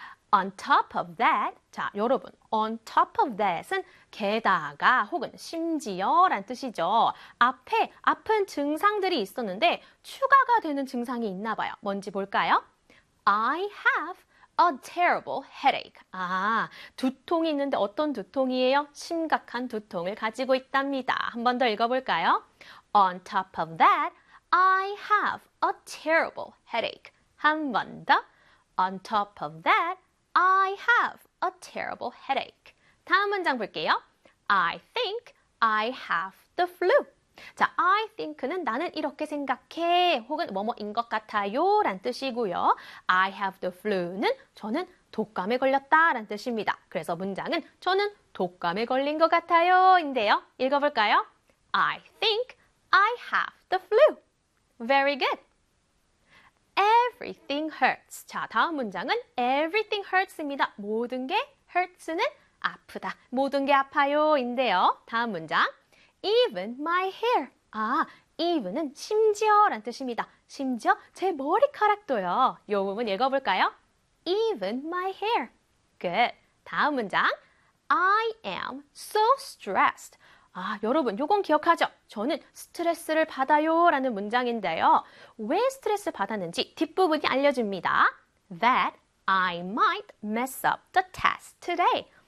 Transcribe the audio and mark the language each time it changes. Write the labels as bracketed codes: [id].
[en] On top of that, [ko] 자, 여러분, [en] on top of that은 [ko] 게다가 혹은 심지어란 뜻이죠. 앞에 아픈 증상들이 있었는데 추가가 되는 증상이 있나 봐요. 뭔지 볼까요? [en] I have a terrible headache. [ko] 아, 두통이 있는데 어떤 두통이에요? 심각한 두통을 가지고 있답니다. 한 번 더 읽어볼까요? [en] On top of that, I have a terrible headache. [ko] 한 번 더. [en] On top of that, I have a terrible headache. [ko] 다음 문장 볼게요. [en] I think I have the flu. [ko] 자, [en] I think [ko] 는 나는 이렇게 생각해 혹은 뭐뭐인 것 같아요 라는 뜻이고요. [en] I have the flu [ko] 는 저는 독감에 걸렸다 라는 뜻입니다. 그래서 문장은 저는 독감에 걸린 것 같아요 인데요. 읽어볼까요? [en] I think I have the flu. Very good. Everything hurts. [ko] 자, 다음 문장은 [en] everything hurts입니다. [ko] 모든 게 hurts는 아프다. 모든 게 아파요 인데요. 다음 문장. [en] Even my hair. [ko] 아, even은 심지어란 뜻입니다. 심지어 제 머리카락도요. 요 부분 읽어볼까요? [en] Even my hair. Good. [ko] 다음 문장. [en] I am so stressed. [ko] 아, 여러분, 요건 기억하죠? 저는 스트레스를 받아요 라는 문장인데요. 왜 스트레스 받았는지 뒷부분이 알려줍니다. [en] That I might mess up the test today.